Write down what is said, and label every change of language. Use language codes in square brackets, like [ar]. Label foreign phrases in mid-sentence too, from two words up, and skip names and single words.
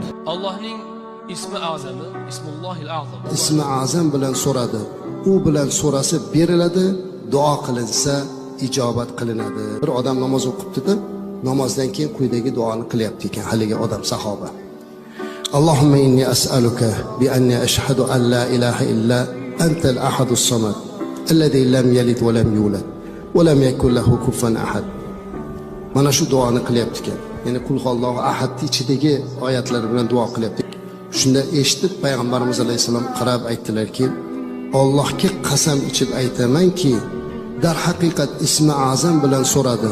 [uz] Allohning ismi azami, [ar] اسم الله الأعظم. [uz] Ismi azam bilan so'radi. U bilan so'rasi beriladi, duo qilinsa ijobat qilinadi. Bir odam namoz o'qibdi-da, namozdan keyin quyidagi duoni qilyapti ekan haligi odam sahoba. [ar] اللهم إني أسألك بأني أشهد أن لا إله إلا أنت الأحد الصمد الذي لم يلد ولم يولد ولم يكن له كفوا أحد. [uz] Mana shu duoni qilyapti ekan. Ya'ni [ar] قل هو الله أحد [uz] ichidagi oyatlar bilan duo qilyapti. Shunda eshitib payg'ambarimiz alayhisalom qarab aytdilarki, Allohga qasam ichib aytamanki, dar haqiqat ismi azam bilan so'radi.